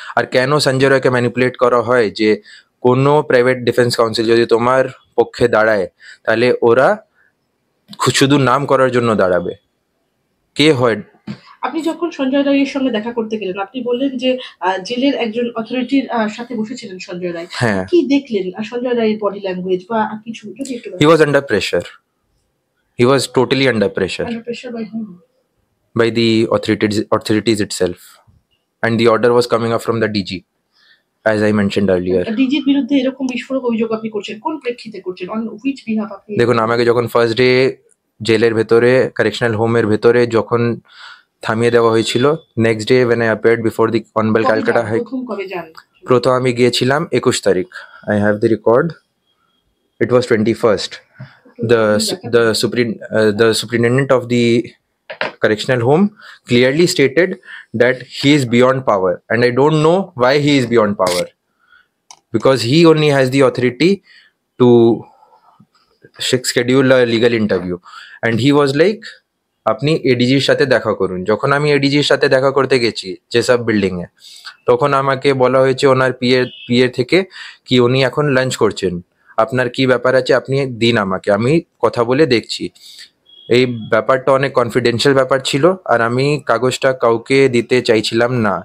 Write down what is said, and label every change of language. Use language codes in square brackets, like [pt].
[bn] আর কেন সঞ্জয় রায়কে ম্যানিপুলেট করা হয় যে কোনো প্রাইভেট ডিফেন্স কাউন্সিল যদি তোমার পক্ষে দাঁড়ায়, তাহলে ওরা শুধু নাম করার জন্য দাঁড়াবে? কে হয়? আপনি যখন সঞ্জয় রায়ের সঙ্গে দেখা করতে গেলেন, আপনি বললেন যে জেলের একজন অথরিটির সাথে বসেছিলেন সঞ্জয় রায়। হ্যাঁ, কি দেখলেন সঞ্জয় রায়ের বডি ল্যাঙ্গুয়েজ বা কিছু যদি একটু [en] he was under pressure. He was totally under pressure under pressure by hmm? by the authorities itself, and the order was coming up from the DG, as I mentioned earlier. [bn] ডিজির বিরুদ্ধে এরকম বিস্ফোরক অভিযোগ আপনি করছেন, কোন প্রেক্ষিতে করছেন, [en] on which behalf [bn] আপনি? দেখুন, আমাকে যখন ফার্স্ট ডে জেলের ভেতরে, কারেকশনাল হোমের ভেতরে যখন থামিয়ে দেওয়া হয়েছিল, next day [en] when I appeared before the Honorable Calcutta High Court, [bn] প্রথম কবে যান? প্রথম আমি গিয়েছিলাম 21 তারিখ। [en] I have the record. It was 21st. The superintendent of the correctional home clearly stated that he is beyond power, and I don't know why he is beyond power, because he only has the authority to schedule a legal interview, and he was like, [bn] আপনি এডিজির সাথে দেখা করুন। যখন আমি এডিজির সাথে দেখা করতে গেছি যেসব বিল্ডিং এ, তখন আমাকে বলা হয়েছে ওনার পিএ থেকে কি উনি এখন লাঞ্চ করছেন, আপনার কি ব্যাপার আছে আপনি দিন আমাকে, আমি কথা বলে দেখছি। এই ব্যাপারটা অনেক কনফিডেন্সিয়াল ব্যাপার ছিল, আর আমি কাগজটা কাউকে দিতে চাইছিলাম না।